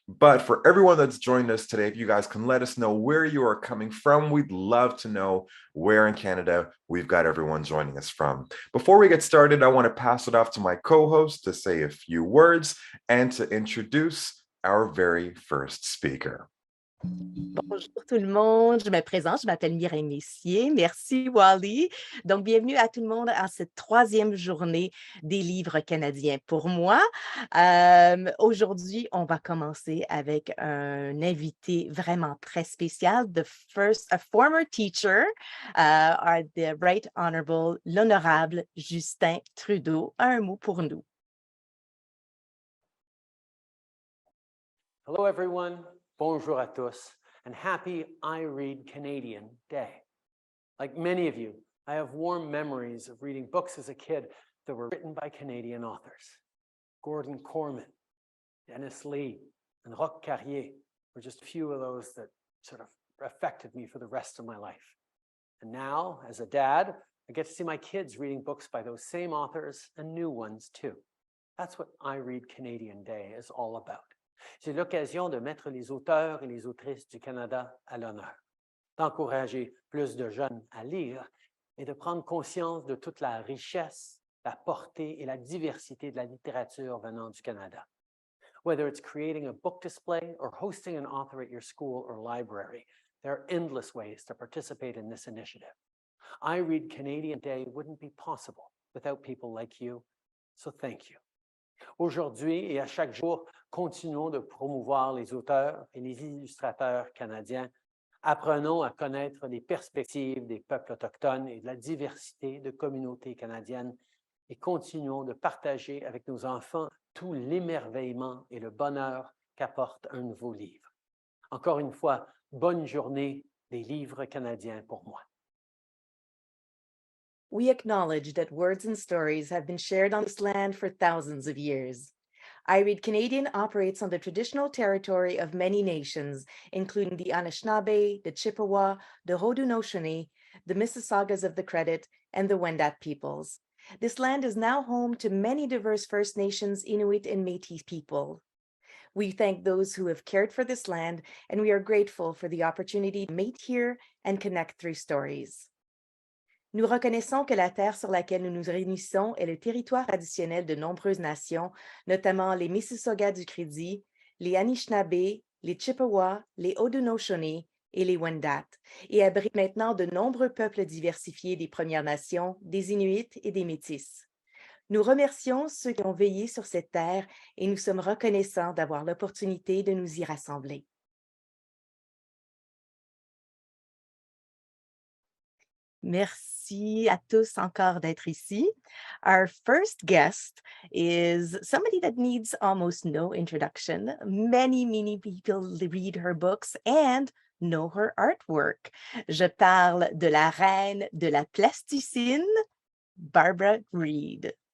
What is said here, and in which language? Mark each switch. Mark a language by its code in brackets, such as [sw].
[en] But for everyone that's joined us today, if you guys can let us know where you are coming from, we'd love to know where in Canada we've got everyone joining us from. Before we get started, I want to pass it off to my co-host to say a few words and to introduce our very first speaker. [fr] Bonjour tout le monde, je me présente, je m'appelle Mireille Messier. Merci Wally. Donc, bienvenue à tout le monde à cette troisième journée des livres canadiens. Pour moi, aujourd'hui, on va commencer avec un invité vraiment très spécial, [en] a former teacher, the Right Honorable, [fr] l'honorable Justin Trudeau. Un mot pour nous. [en] Hello everyone, [fr] bonjour à tous, [en] and happy I Read Canadian Day. Like many of you, I have warm memories of reading books as a kid that were written by Canadian authors. Gordon Corman, Dennis Lee, and Roch Carrier were just a few of those that sort of affected me for the rest of my life. And now, as a dad, I get to see my kids reading books by those same authors and new ones too. That's what I Read Canadian Day is all about. [fr] J'ai l'occasion de mettre les auteurs et les autrices du Canada à l'honneur, d'encourager plus de jeunes à lire et de prendre conscience de toute la richesse, la portée et la diversité de la littérature venant du Canada. [en] Whether it's creating a book display or hosting an author at your school or library, there are endless ways to participate in this initiative. I Read Canadian Day wouldn't be possible without people like you, so thank you. [fr] Aujourd'hui et à chaque jour, continuons de promouvoir les auteurs et les illustrateurs canadiens. Apprenons à connaître les perspectives des peuples autochtones et de la diversité de communautés canadiennes et continuons de partager avec nos enfants tout l'émerveillement et le bonheur qu'apporte un nouveau livre. Encore une fois, bonne journée des livres canadiens pour moi. [en] We acknowledge that words and stories have been shared on this land for thousands of years. I Read Canadian operates on the traditional territory of many nations, including the Anishinaabe, the Chippewa, the Haudenosaunee, the Mississaugas of the Credit, and the Wendat peoples. This land is now home to many diverse First Nations, Inuit, and Métis people. We thank those who have cared for this land, and we are grateful for the opportunity to meet here and connect through stories. [fr] Nous reconnaissons que la terre sur laquelle nous nous réunissons est le territoire traditionnel de nombreuses nations, notamment les Mississaugas du Crédit, les Anishinaabe, les Chippewa, les Haudenosaunee et les Wendat, et abrite maintenant de nombreux peuples diversifiés des Premières Nations, des Inuits et des Métis. Nous remercions ceux qui ont veillé sur cette terre et nous sommes reconnaissants d'avoir l'opportunité de nous y rassembler. Merci à tous encore d'être ici. [en] Our first guest is somebody that needs almost no introduction. Many people read her books and know her artwork. [fr] Je parle de la reine de la plasticine, Barbara Reid.